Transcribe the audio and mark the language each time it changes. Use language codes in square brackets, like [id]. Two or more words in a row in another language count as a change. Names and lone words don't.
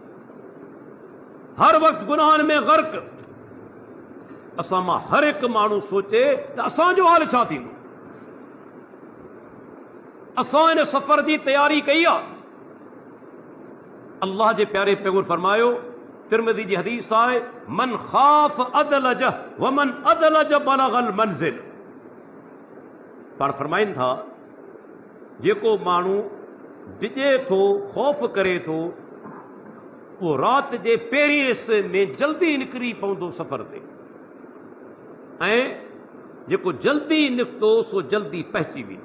[sd] हर वक़्तु गुनाहनि में ग़र्क़। असां मां हर हिकु माण्हू सोचे त असांजो हाल छा थींदो। असां इन सफ़र जी तयारी कई आहे। अल्लाह जे प्यारे पैगंबर फरमायो, तिरमिज़ी जी हदीस आहे, [ar] من خاف أدلج ومن أدلج بلغ المنزل. [sd] पाण फरमाइनि था जेको माण्हू डिॼे थो, ख़ौफ़ करे थो, उहो राति जे पहिरीं हिस्से में जल्दी निकिरी पवंदो सफ़र ते, ऐं जेको जल्दी निकितो सो जल्दी पहुची वेंदो।